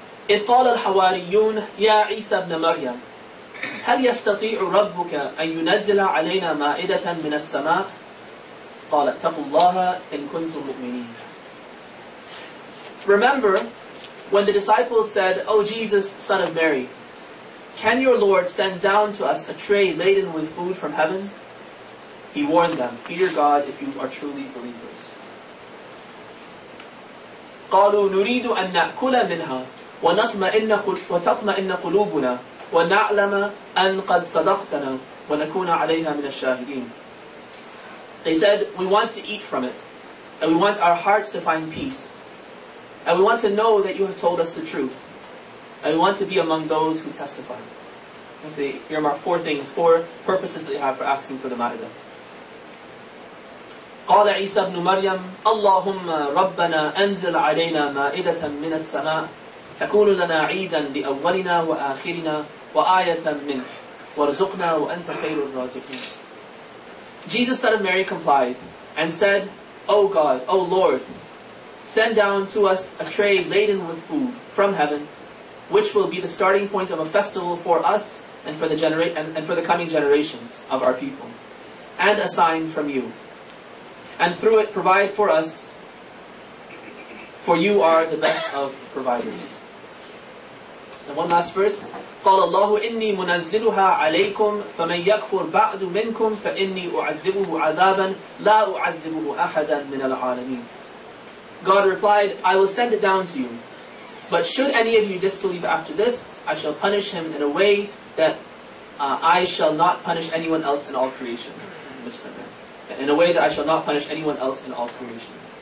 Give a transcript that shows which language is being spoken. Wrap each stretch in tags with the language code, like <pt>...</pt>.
<ar>إذ قال الحواريون يا عيسى ابن مريم هل يستطيع ربك أن ينزل علينا مائدة من السماء قال اتقوا الله إن كنتم مؤمنين.</ar> <en>Remember when the disciples said, O Jesus, son of Mary, can your Lord send down to us a tray laden with food from heaven? He warned them, fear God if you are truly believers.</en> <ar>قالوا نريد أن نأكل منها وتطمئن قلوبنا وَنَعْلَمَ أَنْ قَدْ صَدَقْتَنَا وَنَكُونَ عَلَيْهَا مِنَ الشَّاهِدِينَ.</ar> <en>They said, we want to eat from it, and we want our hearts to find peace, and we want to know that you have told us the truth, and we want to be among those who testify. You see, here are 4 things, 4 purposes that you have for asking for the ma'idah.</en> <ar>قال عيسى ابن مريم اللهم ربنا أنزل علينا مائدة من السماء تكون لنا عيدا لأولنا وآخرنا وآية منك وارزقنا وأنت خير الرازقين.</ar> <en>Jesus, son of Mary, complied and said, O God, O Lord, send down to us a tray laden with food from heaven, which will be the starting point of a festival for us and for the coming generations of our people, and a sign from you. And through it provide for us, for you are the best of providers. And one last verse.</en> <ar>قال الله إني منزلها عليكم فمن يكفر بعد منكم فإني أعذبه عذابا لا أعذبه أحدا من العالمين.</ar> <en>God replied, I will send it down to you. But should any of you disbelieve after this, I shall punish him in a way that I shall not punish anyone else in all creation. In a way that I shall not punish anyone else in all creation.</en>